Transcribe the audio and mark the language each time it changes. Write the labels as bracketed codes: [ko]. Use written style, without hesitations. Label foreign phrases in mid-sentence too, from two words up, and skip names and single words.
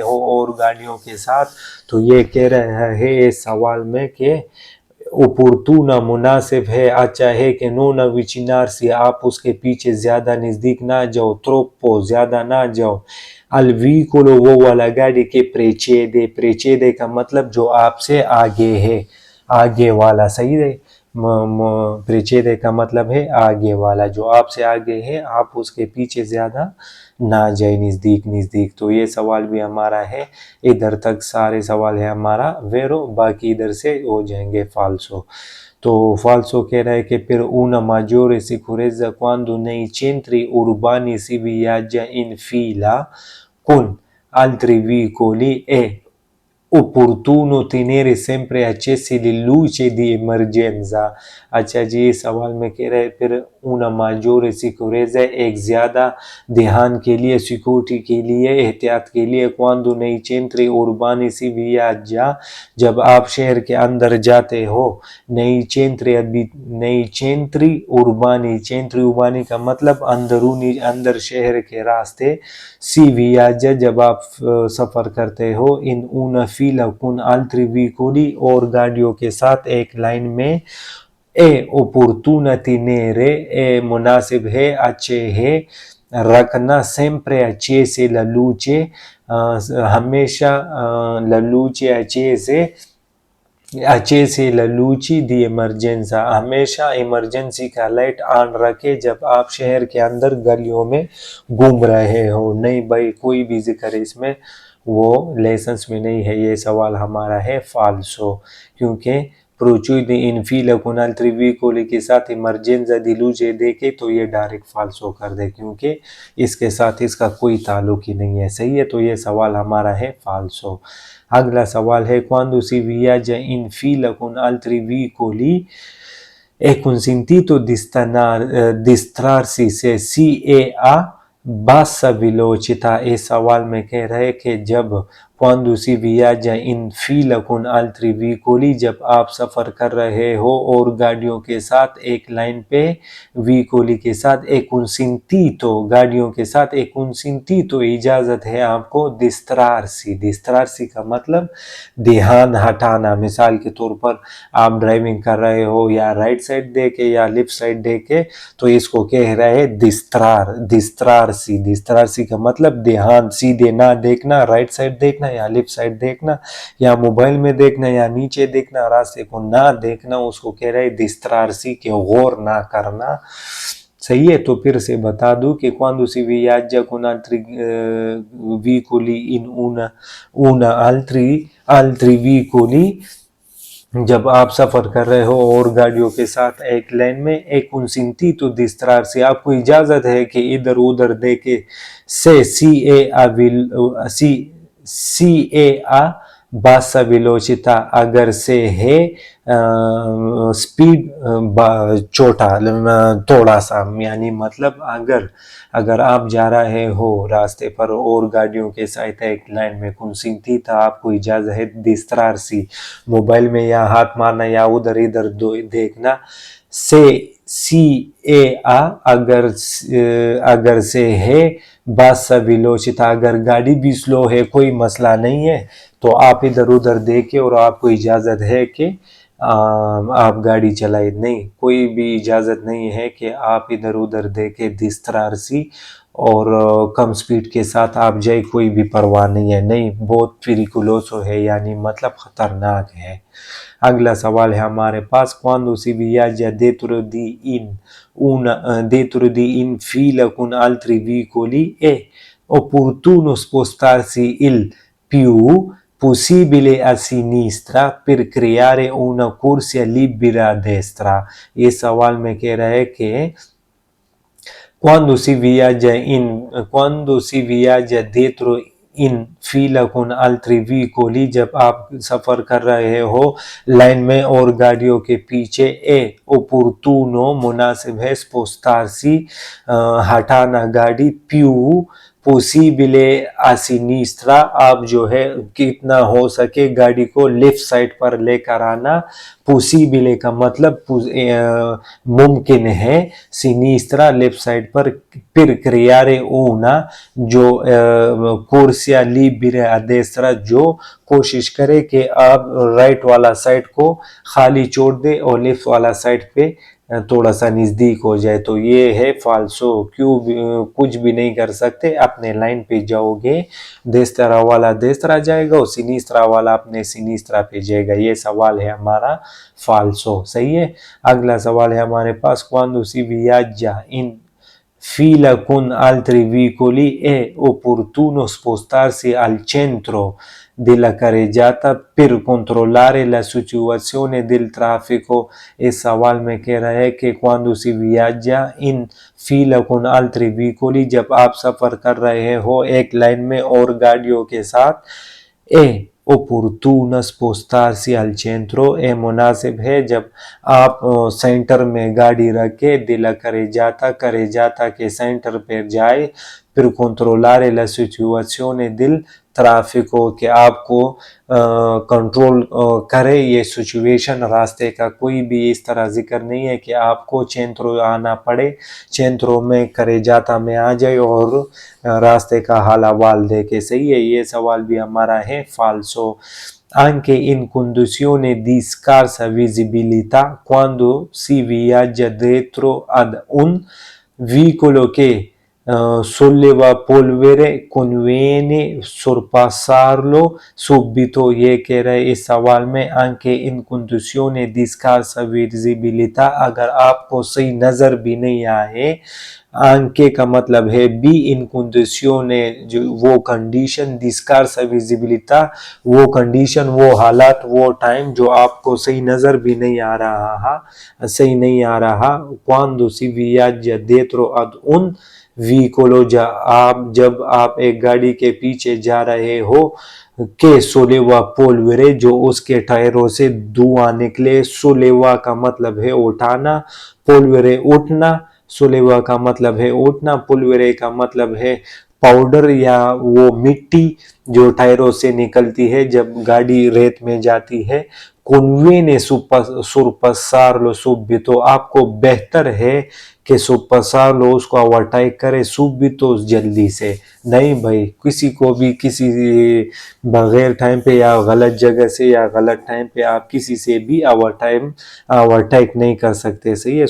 [hi] हो और गाड़ियों के साथ, तो ये कह रहा है इस सवाल में कि ओपोर्टूना मुनासिब है, अच्छा है कि [it] non avvicinarsi [hi] आप उसके पीछे ज्यादा नजदीक ना जाओ, ट्रोप्पो ज्यादा ना जाओ, [it] al veicolo [hi] वो वाला गाड़ी के प्रेचेदे, प्रेचेदे का मतलब जो आपसे आगे है, आगे वाला, सही है, प्रेचेदे का मतलब है आगे वाला, जो आपसे आगे है आप उसके पीछे ज्यादा ना जाए, नजदीक नजदीक। तो ये सवाल भी हमारा है, इधर तक सारे सवाल है हमारा वेरो, बाकी इधर से हो जाएंगे फाल्सो। तो फाल्सो कह रहा है कि [it] per una maggiore sicurezza quando nei centri urbani si viaggia in fila con altri veicoli è opportuno tenere sempre accese le luci di emergenza। [hi] अच्छा जी, सवाल में कह रहे फिर [it] una maggiore sicurezza, [hi] एक ज्यादा ध्यान के लिए, सिक्योरिटी के लिए, एहतियात के लिए, [it] quando nei centri urbani si viaggia, [hi] जब आप शहर के अंदर जाते हो, [it] nei centri urbani, centri urbani [hi] का मतलब अंदरूनी, अंदर शहर के रास्ते, [it] si viaggia [hi] जब आप सफर करते हो, [it] in una fila con altri veicoli [hi] और गाड़ियों के साथ एक लाइन में, [it] è opportuna tenere, [hi] ए मुनासिब है, अच्छे है, रखना [it] sempre accese la luce, [hi] हमेशा [it] la luce accese, accese la luci di emergenza, [hi] हमेशा इमरजेंसी का लाइट ऑन रखे जब आप शहर के अंदर गलियों में घूम रहे हो। नहीं भाई, कोई भी जिक्र इसमें वो लेसन्स में नहीं है, ये सवाल हमारा है फाल्सो, क्योंकि [it] procedi in fila con altri veicoli [hi] के साथ [it] emergenza di luce [hi] देके तो ये डायरेक्ट फाल्सो कर दे, क्योंकि इसके साथ इसका कोई ताल्लुक ही नहीं है, सही है। तो ये सवाल हमारा है फाल्सो। अगला सवाल है [it] quando si viaggia in fila con altri veicoli è consentito distrarsi se si è a bassa velocità। [hi] इस सवाल में कह रहे कि जब [it] quando si viaggia in fila con altri veicoli, [hi] जब आप सफर कर रहे हो और गाड़ियों के साथ एक लाइन पे, veicoli के साथ, एक consentito गाड़ियों के साथ, एक consentito इजाजत है आपको distrarsi, distrarsi का मतलब ध्यान हटाना। मिसाल के तौर पर आप ड्राइविंग कर रहे हो या राइट साइड देके या लेफ्ट साइड देके, तो इसको कह रहे हैं डिस्ट्रार, डिस्ट्रारसी, डिस्ट्रारसी का मतलब ध्यान, सीधे ना देखना, राइट साइड देखना या लेफ्ट साइड देखना, या मोबाइल में देखना या नीचे देखना, रास्ते को ना देखना, उसको कह रहे हैं डिस्ट्रारसी, के गौर ना करना, सही है। तो फिर से बता दूं कि [it] quando si viaggia con altri veicoli in una altri veicoli, [hi] जब आप सफर कर रहे हो और गाड़ियों के साथ एक लाइन में, एक [it] consentito distrarsi, [hi] आपको इजाजत है कि इधर उधर देखे, से [it] si è a bassa velocità, [hi] अगर से है स्पीड छोटा, थोड़ा सा, यानी मतलब अगर आप जा रहे हो रास्ते पर और गाड़ियों के साथ एक लाइन में consentita, आपको इजाजत है distrarsi, मोबाइल में या हाथ मारना या उधर इधर देखना, से सी ए आ अगर से है [it] bassa velocità, [hi] अगर गाड़ी भी स्लो है कोई मसला नहीं है, तो आप इधर उधर देखे और आपको इजाजत है कि आप गाड़ी चलाए, नहीं, कोई भी इजाज़त नहीं है कि आप इधर उधर देखे दिस्तरारसी और कम स्पीड के साथ आप जाए, कोई भी परवाह नहीं है, नहीं, बहुत फिरिकुलोसो है, यानी मतलब ख़तरनाक है। अगला सवाल है हमारे पास, [it] quando si viaggia dentro di in fila con altri veicoli è opportuno spostarsi il più possibile a sinistra per creare una corsia libera a destra। [hi] ये सवाल में कह रहा है कि [it] quando si viaggia dietro in fila con altri veicoli, [hi] जब आप सफर कर रहे हो लाइन में और गाड़ियों के पीछे, [it] è opportuno [hi] मुनासिब है, spostarsi हटाना गाड़ी, [it] più possibile a sinistra [hi] आप जो है कितना हो सके गाड़ी को लेफ्ट साइड पर लेकर आना, possibile का मतलब मुमकिन है, sinistra लेफ्ट साइड पर, [it] per creare una [hi] जो [it] corsia libera a destra [hi] जो कोशिश करे कि आप राइट वाला साइड को खाली छोड़ दे और लेफ्ट वाला साइड पे थोड़ा सा नज़दीक हो जाए। तो ये है फाल्सो, कुछ भी नहीं कर सकते, अपने लाइन पे जाओगे, देस्तरा वाला देस्तरा जाएगा और सिनिस्त्रा वाला अपने सिनिस्त्रा पे जाएगा। ये सवाल है हमारा फाल्सो, सही है। अगला सवाल है हमारे पास, [it] quando si viaggia in fila con altri veicoli è opportuno spostarsi al centro della carreggiata per controllare la situazione del traffico। [hi] इस सवाल में कह रहा है कि [it] quando si viaggia in fila con altri veicoli, [hi] जब आप सफर कर रहे हो एक लाइन में और गाड़ियों के साथ, [it] è opportuno spostarsi al centro, è [hi] मुनासिब है जब आप सेंटर में गाड़ी रख के [it] della carreggiata [hi] के सेंटर पर जाए, फिर [it] controllare la situazione del traffico, [hi] कि आपको कंट्रोल करे ये सिचुएशन रास्ते का। कोई भी इस तरह जिक्र नहीं है कि आपको चेंत्रो आना पड़े, चेंत्रो में करेजाता में आ जाए और रास्ते का हाल अहवाल देखे, सही है। ये सवाल भी हमारा है फाल्सो। [it] Anche in condizioni di scarsa visibilità, quando si viaggia dietro ad un veicolo che solleva polvere, conviene sorpassarlo subito। [hi] ये कह रहे इस सवाल में, [it] anche in condizioni di scarsa visibilità, [hi] अगर आपको सही नजर भी नहीं आए, anche का मतलब है बी [it] in condizione, [hi] जो वो कंडीशन, [it] di scarsa visibilità [hi] वो कंडीशन, वो हालात, वो टाइम जो आपको सही नजर भी नहीं आ रहा, [it] quando si viaggia dietro ad un veicolo, [hi] जब आप एक गाड़ी के पीछे जा रहे हो, के [it] solleva polvere [hi] जो उसके टायरों से धुआं निकले, सोलेवा का मतलब है उठाना, पोलवेरे उठना, सोलेवा का मतलब है उठना, पोलवेरे का मतलब है पाउडर या वो मिट्टी जो टायरों से निकलती है जब गाड़ी रेत में जाती है। [it] conviene sorpassarlo subito, [hi] आपको बेहतर है कि sorpassarlo उसको ओवरटेक करे, subito जल्दी से, नहीं भाई किसी को भी किसी बगैर टाइम पे या गलत जगह से या गलत टाइम पे आप किसी से भी ओवरटेक नहीं कर सकते, सही है।